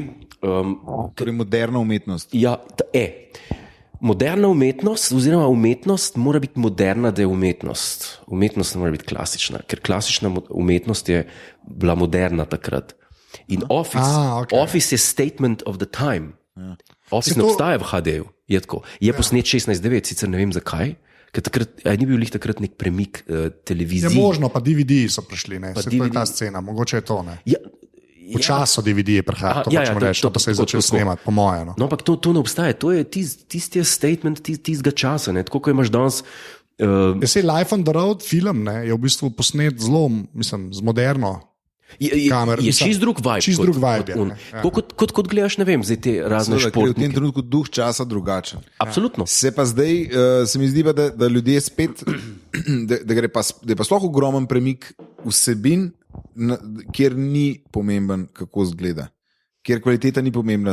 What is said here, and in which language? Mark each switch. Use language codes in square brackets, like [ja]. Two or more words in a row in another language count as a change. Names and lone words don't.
[sl] Torej moderna umetnost. Ja, moderna umetnost, oziroma umetnost mora biti moderna, da je umetnost. Umetnost ne mora biti klasična, ker klasična umetnost je bila moderna takrat. In Office je [en] statement of the time. [sl] Office ne obstaja v HD-ju. Je posnet 16:9, sicer ne vem zakaj, ker takrat ni bil takrat nek premik televizije. Je možno, pa DVD so prišli, ne? Se to je ta scena, mogoče je to, ne? V času DVD je prihajal, to pa se je začel snemati, po moje. No, ampak to ne obstaja, to je tisti statement tistega časa, tako kot imaš danes. Life on the Road film je v bistvu posnet zelo, mislim, z moderno kamero. Je čist drug vibe. Kot gledaš, ne vem, zdaj te razne športnike. V tem trenutku duh časa drugačen. Absolutno. Se pa zdaj, se mi zdi pa, da ljudje spet, da je pa sploh ogromen premik vsebin, kjer ni pomemben, kako izgleda, kjer kvaliteta ni pomembna.